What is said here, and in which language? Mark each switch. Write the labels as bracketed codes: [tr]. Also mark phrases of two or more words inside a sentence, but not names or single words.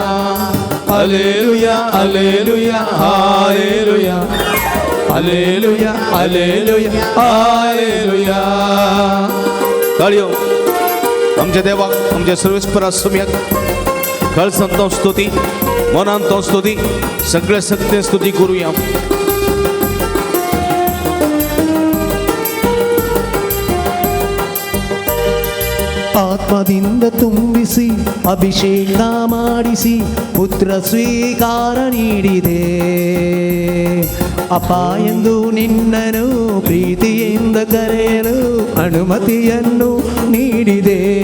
[la] Alleluia, alleluia, alleluia. Alleluia, alleluia, alleluia. [kok] ताळयो आमच्या देवा आमच्या सर्वेस्परा सुम्याक कळसांतो स्तुती मनांतो स्तुती सगळे सत्य स्तुती करूया [kn] ಆತ್ಮದಿಂದ ತುಂಬಿಸಿ ಅಭಿಷೇಕ ಮಾಡಿಸಿ ಪುತ್ರ ಸ್ವೀಕಾರ ನೀಡಿದೆ ಅಪ್ಪ ಎಂದು ನಿನ್ನನು ಪ್ರೀತಿಯಿಂದ ಕರೆಯಲು ಅನುಮತಿಯನ್ನು ನೀಡಿದೆ